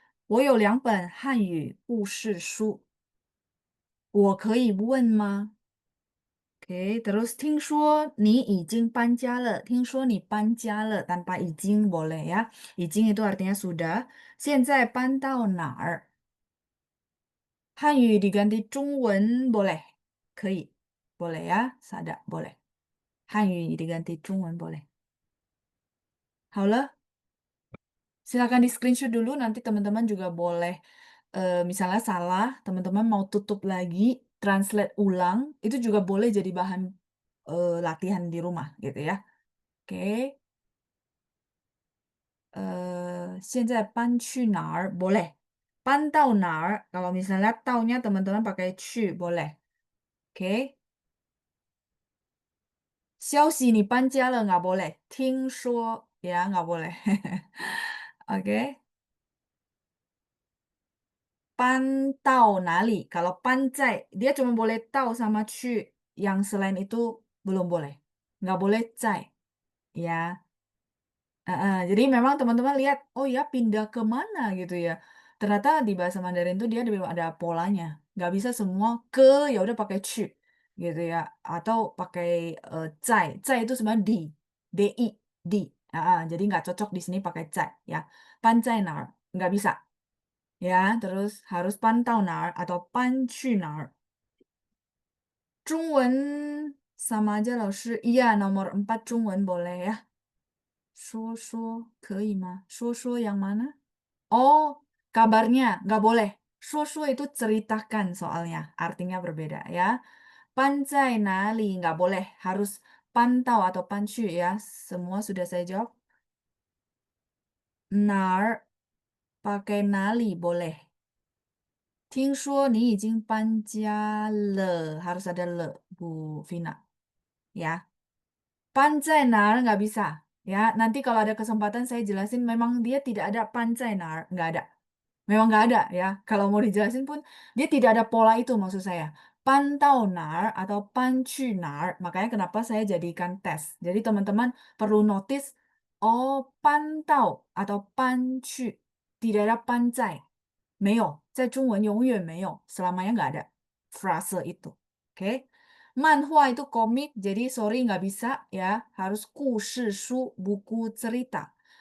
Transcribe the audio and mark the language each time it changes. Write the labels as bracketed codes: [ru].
[zh] 我有2本汉语故事书，我可以问吗？ Oke, terus 听说你已经搬家了，听说你搬家了 [id] tanpa izin boleh ya. Izin itu artinya sudah. [zh] 现在搬到哪儿？ [id] 汉语 diganti 中文 boleh. [zh] 可以. [id] Boleh ya. Sada boleh. 汉语 diganti 中文 boleh. 好了, silakan di screenshot dulu. Nanti teman-teman juga boleh, misalnya salah, teman-teman mau tutup lagi, translate ulang, itu juga boleh jadi bahan latihan di rumah gitu ya. Oke. [zh] 现在搬去哪儿 [id] boleh. 搬到哪儿 kalau misalnya taunya teman-teman pakai 去 boleh. Oke. [zh] 消息你搬家了 [id] nggak boleh. 听说 ya nggak boleh. Oke. 搬到哪里 kalau 搬在 dia cuma boleh 到 sama 去 yang selain itu belum boleh. Nggak boleh 在 ya. Jadi memang teman-teman lihat, oh ya pindah ke mana gitu ya. Ternyata di bahasa Mandarin tuh dia ada polanya. Nggak bisa semua ke ya udah pakai 去 gitu ya. Atau pakai 在itu sebenarnya di, di. Jadi nggak cocok di sini pakai 在 ya. 搬在哪儿 nggak bisa ya. Terus harus 搬到哪儿 atau 搬去哪儿. 中文 sama aja 老师. Iya nomor 4 中文 boleh ya. [zh] 说说可以吗? [id] 说说 yang mana? Oh, kabarnya nggak boleh. 说说 itu ceritakan soalnya, artinya berbeda ya. 搬在哪里 nggak boleh, harus pantau atau 搬去 ya. Semua sudah saya jawab. 哪儿 pakai 哪里 boleh. [zh] 听说你已经搬家了 [id] harus ada le, Bu Vina. [zh] Ya. [id] 搬在哪儿 nggak bisa. Ya, nanti kalau ada kesempatan saya jelasin memang dia tidak ada 搬在哪儿, nggak ada. Memang nggak ada ya. Kalau mau dijelasin pun dia tidak ada pola itu maksud saya. [zh] 搬到哪儿 [id] atau [zh] 搬去哪儿. [id] Makanya kenapa saya jadikan tes. Jadi teman-teman perlu notice, oh 搬到 atau 搬去 tidak ada 搬在. [zh] 没有，在中文永远没有, [id] selamanya nggak ada frase itu. Oke. Manhwa itu komik, jadi sorry nggak bisa ya. Harus 故事书, buku cerita.